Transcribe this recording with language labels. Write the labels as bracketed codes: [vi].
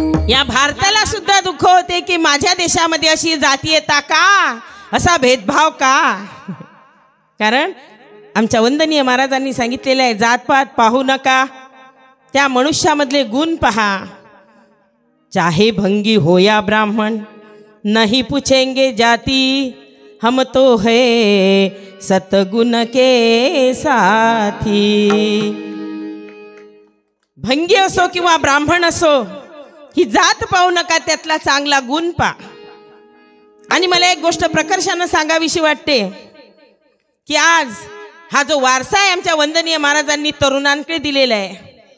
[mr] या भारताला सुद्धा दुःख होते की माझ्या देशामध्ये अशी जातीयता का, असा भेदभाव का. कारण आमच्या वंदनीय महाराजांनी सांगितलेलं आहे, जातपात पाहू नका, त्या मनुष्यामधले गुण पहा. [hi] चाहे भंगी हो या ब्राह्मण नहीं पूछेंगे जाती, हम तो है सतगुण के साथी. [mr] भंगी असो किंवा ब्राह्मण असो, ही जात पाहू नका, त्यातला चांगला गुण पा. आणि मला एक गोष्ट प्रकर्षानं सांगावीशी वाटते की आज हा जो वारसा आहे आमच्या वंदनीय महाराजांनी तरुणांकडे दिलेला आहे.